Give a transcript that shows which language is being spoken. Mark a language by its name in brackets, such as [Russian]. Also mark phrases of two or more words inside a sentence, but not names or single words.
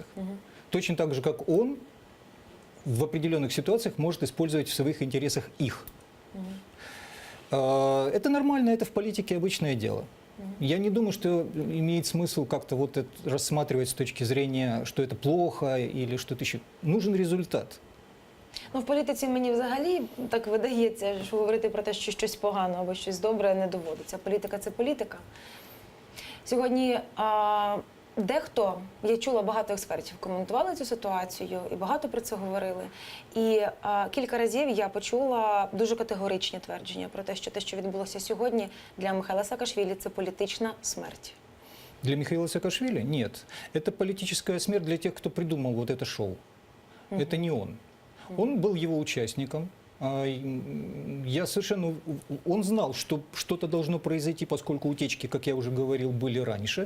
[Russian] Точно так же, как он в определенных ситуациях может использовать в своих интересах их. Это нормально, это в политике обычное дело. Я не думаю, что имеет смысл как-то вот это рассматривать с точки зрения, что это плохо или что-то еще. Нужен результат. [Ukrainian] В політиці мені взагалі так видається, що говорити про те, що щось погано або щось добре не доводиться. Політика – це політика. Сьогодні дехто, я чула, багато експертів коментували цю ситуацію і багато про це говорили. І кілька разів я почула дуже категоричні твердження про те, що відбулося сьогодні для Михайла Саакашвілі – це політична смерть. [Russian] Для Михаила Саакашвили? Нет. Это политическая смерть для тех, кто придумал вот это шоу. Это не он. Он был его участником. Он знал, что что-то должно произойти, поскольку утечки, как я уже говорил, были раньше.